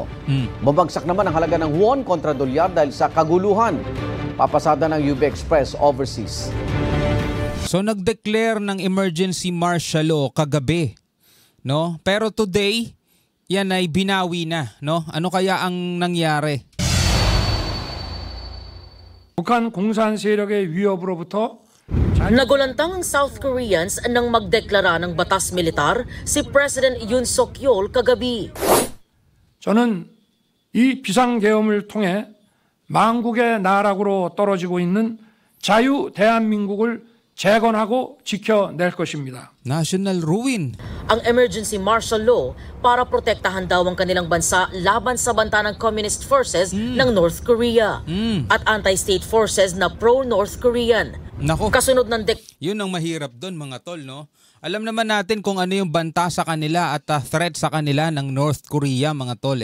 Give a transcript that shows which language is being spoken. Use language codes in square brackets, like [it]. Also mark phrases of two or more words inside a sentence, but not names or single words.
[tl] Babagsak naman ang halaga ng won kontra dolyar dahil sa kaguluhan. Papasada ng UB Express overseas. So nag-declare ng [en] emergency martial law [tl] kagabi, Pero today, yan ay binawi na, Ano kaya ang nangyari? [ko] 북한 공산 세력의 위협으로부터 [tl] Nagulantang ang South Koreans nang magdeklara ng batas militar si President Yoon Suk-yeol kagabi. [ko] 저는 이 비상계엄을 통해 망국의 나락으로 떨어지고 있는 자유 대한민국을 재건하고 지켜낼 것입니다. [en] National ruin. [tl] Ang [en] emergency martial law [tl] para protektahan daw ang kanilang bansa laban sa banta ng [en] communist forces [tl] ng North Korea at [en] anti-state forces [tl] na [en] pro-North Korean. [tl] Nako. Kasunod ng Yun ang mahirap doon mga tol, Alam naman natin kung ano yung banta sa kanila at threat sa kanila ng North Korea, mga tol.